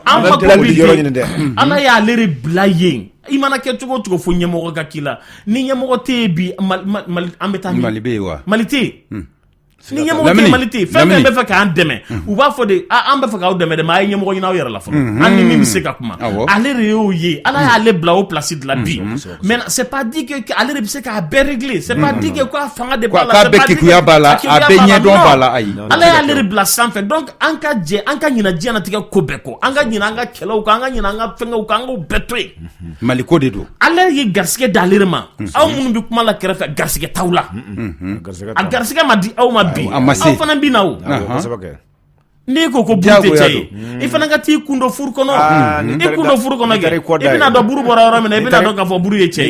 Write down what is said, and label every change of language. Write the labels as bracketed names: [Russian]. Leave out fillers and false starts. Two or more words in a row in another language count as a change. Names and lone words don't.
[Bambara] an mako bɛ ala y'ale de bila yen i mana kɛ cogo o cogo fo ɲɛmɔgɔ ka k'i la ni ɲɛmɔgɔ tɛ yen bi Mali an bɛ taa Mali bɛ yen wa Mali tɛ yen ni ɲɛmɔgɔ tɛ Mali tɛ yen fɛn fɛn bɛ fɛ k'an dɛmɛ u b'a fɔ de an bɛ fɛ k'aw dɛmɛ dɛ mais a ye ɲɛmɔgɔ ɲini aw yɛrɛ la fɔlɔ an ni min bɛ se ka kuma ale de y'o ye ala y'ale bila o place de la bi [French] mais c'est pas dit que [Bambara] ale de bɛ se k'a bɛɛ [French] régler c'est pas dit que [Bambara] k'a fanga de b'a la k'a bɛɛ kekuya b'a la a bɛɛ ɲɛdɔn b'a la ayi ala y'ale de bila sanfɛ donc an ka jɛ an ka ɲinɛ diɲɛlatigɛ ko bɛɛ kɔ an ka ɲinɛ an ka kɛlɛw kan an ka ɲinɛ an ka fɛngɛw kan an k'o bɛɛ to yen Mali ko de don ala ye garisɛgɛ d'ale de ma aw minnu bɛ kuma la kɛrɛfɛ garisɛgɛ t'aw la a garisɛgɛ ma di aw ma bi aw fana bɛ na o n'i ko buru tɛ cɛ ye i fana ka t'i kun dɔ furu kɔnɔ i kun dɔ furu kɔnɔ kɛ i bɛna dɔn buru bɔra yɔrɔ min na i bɛna dɔn k'a fɔ buru ye cɛ ye